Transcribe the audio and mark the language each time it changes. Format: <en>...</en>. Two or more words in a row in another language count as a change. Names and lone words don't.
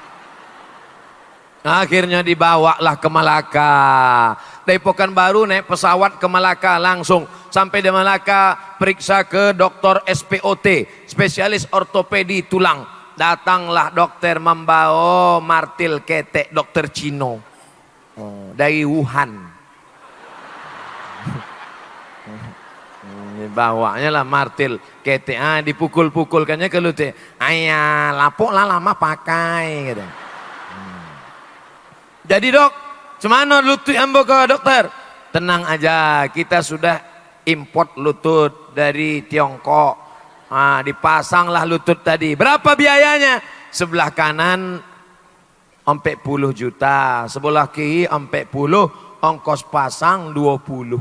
<id>Akhirnya dibawalah ke Malaka. Dari Pekanbaru naik pesawat ke Malaka, langsung sampai di Malaka periksa ke dokter SPOT, spesialis ortopedi tulang. Datanglah dokter membawa martil ketek dokter Cino dari Wuhan. Bawanya lah martil ketek, dipukul-pukulkannya ke lutut. Ayah lapuk lah lama pakai gitu. Jadi dok, cemana lutut ambo ke dokter? Tenang aja, kita sudah import lutut dari Tiongkok. Dipasanglah lutut tadi. Berapa biayanya? Sebelah kanan 40 juta, sebelah kiri 40, ongkos pasang 20.</id>